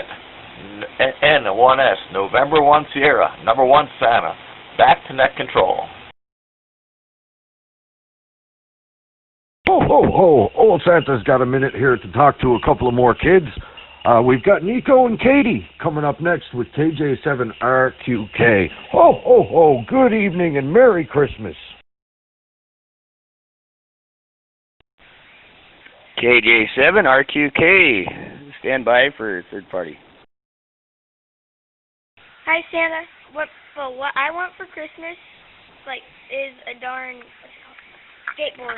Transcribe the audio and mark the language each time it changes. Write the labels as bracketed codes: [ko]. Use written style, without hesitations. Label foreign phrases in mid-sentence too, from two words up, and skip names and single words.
[en] N1S, November 1 Sierra, number 1 Santa. Back to net control. Ho, ho, ho. Old Santa's got a minute here to talk to a couple of more kids. We've got Nico and Katie coming up next with KJ7RQK. Ho, ho, ho. Good evening and Merry Christmas. KJ7RQK. Stand by for third party. Hi, Santa. What I want for Christmas, is a darn skateboard.